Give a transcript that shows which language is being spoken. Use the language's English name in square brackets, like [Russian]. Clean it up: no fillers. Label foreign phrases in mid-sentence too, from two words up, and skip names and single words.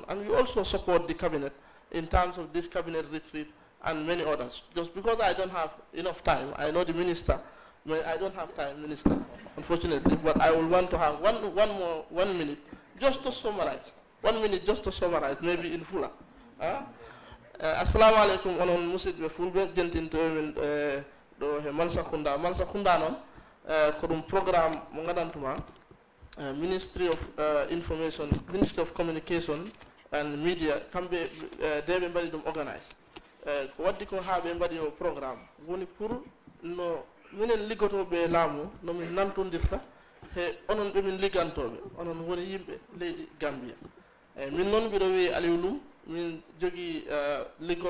[English] And we also support the cabinet in terms of this cabinet retreat and many others. Just because I don't have enough time, I know the minister, I don't have time, minister, unfortunately, but I will want to have one minute just to summarize. 1 minute just to summarize, maybe in fuller. [Arabic] السلام عليكم [Fula] onon musidɓe fulɓe jentintomin ɗo mansa kunda noon ko ɗum programme mo gandantuма Ministry [English] of Information, Ministry of Communication and Media [Fula] kamɓe deɓe mbaɗi ɗum organise ko waddi ko ha ɓe mbaɗi o programme woni pour no minen liggotoɓe laamu nomin nantodirta he onon ɓe min liggantoɓe onon woni yimɓe leydi Gambia min noon mbiɗo wiye Aliou Loum min jogui liggorde laamu